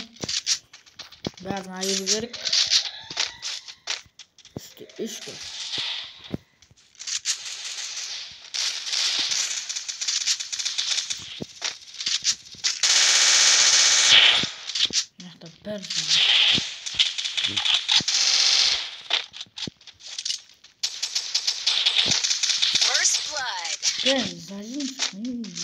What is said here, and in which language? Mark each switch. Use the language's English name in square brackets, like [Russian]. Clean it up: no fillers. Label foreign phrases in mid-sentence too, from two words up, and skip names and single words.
[Kazakh] Бәрін айыру керек. 3 көз. Мақта бәрі. [English] First blood. [Turkish] Ben zalim.